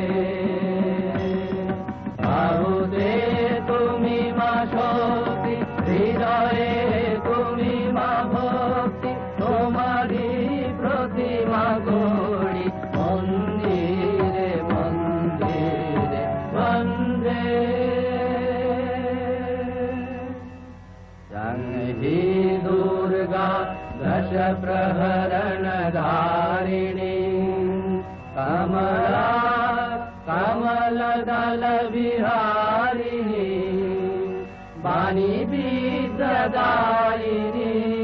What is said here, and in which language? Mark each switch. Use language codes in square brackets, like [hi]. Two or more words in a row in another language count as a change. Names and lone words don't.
[bn] বাহুতে তুমি মা শক্তি, হৃদয়ে তুমি মা ভক্তি, তোমারি প্রতিমা গড়ি মন্দিরে মন্দিরে বন্দে। [sa] संहि दुर्गा दश प्रहरण धारिणी, कमला कमल दल विहारिणी, वाणी विद्यादायिनी